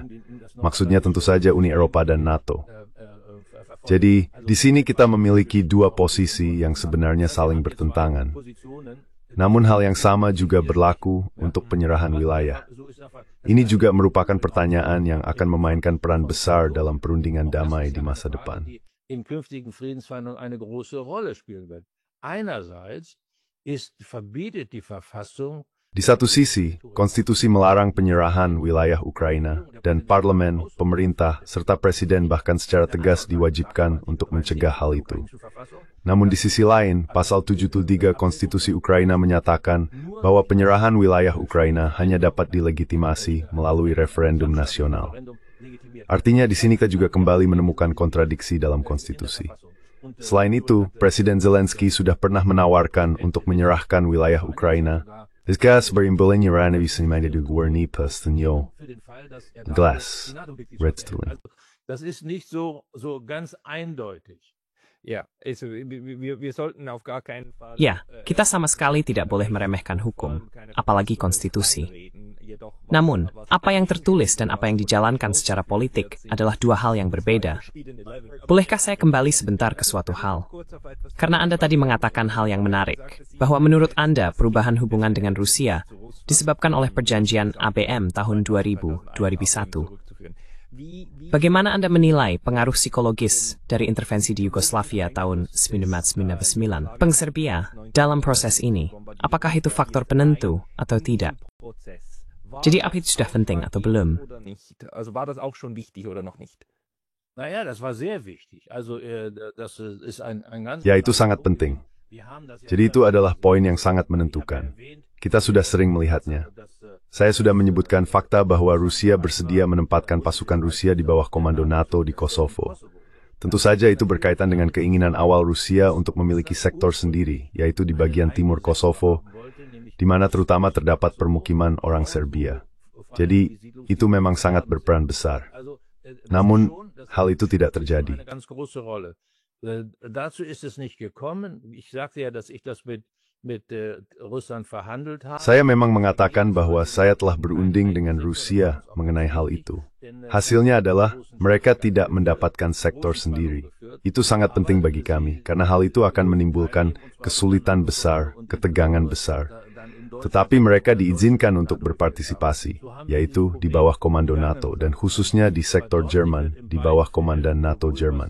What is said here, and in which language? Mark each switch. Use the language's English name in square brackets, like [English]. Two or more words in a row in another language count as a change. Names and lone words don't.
[Indonesian] Maksudnya tentu saja Uni Eropa dan NATO. Jadi, di sini kita memiliki dua posisi yang sebenarnya saling bertentangan. Namun hal yang sama juga berlaku untuk penyerahan wilayah. Ini juga merupakan pertanyaan yang akan memainkan peran besar dalam perundingan damai di masa depan. [German] In künftigen Friedensverhandlungen eine große Rolle spielen wird. Einerseits verbietet die Verfassung. [Indonesian] Di satu sisi, konstitusi melarang penyerahan wilayah Ukraina, dan parlemen, pemerintah, serta presiden bahkan secara tegas diwajibkan untuk mencegah hal itu. Namun di sisi lain, pasal 73 konstitusi Ukraina menyatakan bahwa penyerahan wilayah Ukraina hanya dapat dilegitimasi melalui referendum nasional. Artinya di sini kita juga kembali menemukan kontradiksi dalam konstitusi. Selain itu, Presiden Zelensky sudah pernah menawarkan untuk menyerahkan wilayah Ukraina. Glass, [German] Das ist nicht so ganz eindeutig. Ja, wir sollten auf gar keinen Fall. [Indonesian] Ya, kita sama sekali tidak boleh meremehkan hukum, apalagi konstitusi. Namun, apa yang tertulis dan apa yang dijalankan secara politik adalah dua hal yang berbeda. Bolehkah saya kembali sebentar ke suatu hal? Karena Anda tadi mengatakan hal yang menarik, bahwa menurut Anda perubahan hubungan dengan Rusia disebabkan oleh perjanjian ABM tahun 2000-2001. Bagaimana Anda menilai pengaruh psikologis dari intervensi di Yugoslavia tahun 1999, Serbia dalam proses ini? Apakah itu faktor penentu atau tidak? Jadi apa itu sudah penting atau belum? [German] Also war das auch schon wichtig oder noch nicht? Naja, das war sehr wichtig. Also das ist ein ganz. [Indonesian] Ya, itu sangat penting. Jadi itu adalah poin yang sangat menentukan. Kita sudah sering melihatnya. Saya sudah menyebutkan fakta bahwa Rusia bersedia menempatkan pasukan Rusia di bawah komando NATO di Kosovo. Tentu saja itu berkaitan dengan keinginan awal Rusia untuk memiliki sektor sendiri, yaitu di bagian timur Kosovo, di mana terutama terdapat permukiman orang Serbia. Jadi, itu memang sangat berperan besar. Namun, hal itu tidak terjadi. [German] Dazu ist es nicht gekommen. Ich sagte ja, dass ich das mit Russland verhandelt habe. [Indonesian] Saya memang mengatakan bahwa saya telah berunding dengan Rusia mengenai hal itu. Hasilnya adalah mereka tidak mendapatkan sektor sendiri. Itu sangat penting bagi kami, karena hal itu akan menimbulkan kesulitan besar, ketegangan besar. Tetapi mereka diizinkan untuk berpartisipasi, yaitu di bawah komando NATO, dan khususnya di sektor Jerman, di bawah komandan NATO Jerman.